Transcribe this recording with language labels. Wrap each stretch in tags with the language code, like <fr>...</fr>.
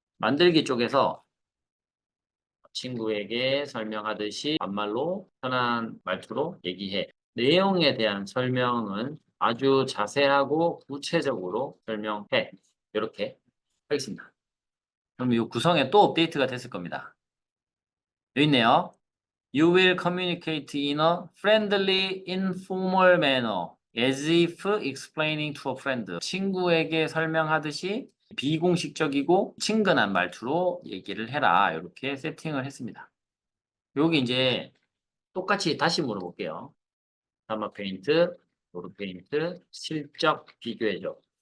<ko>만들기 쪽에서 친구에게 설명하듯이 반말로 편한 말투로 얘기해. 내용에 대한 설명은 아주 자세하고 구체적으로 설명해. 이렇게 하겠습니다. 그럼 이 구성에 또 업데이트가 됐을 겁니다. 여기 있네요.</ko> <en>You will communicate in a friendly, informal manner, as if explaining to a friend.</en> <ko>친구에게 설명하듯이 비공식적이고 친근한 말투로 얘기를 해라. 이렇게 세팅을 했습니다. 여기 이제 똑같이 다시 물어볼게요. 사마 페인트, 노루 페인트, 실적 비교해줘.</ko>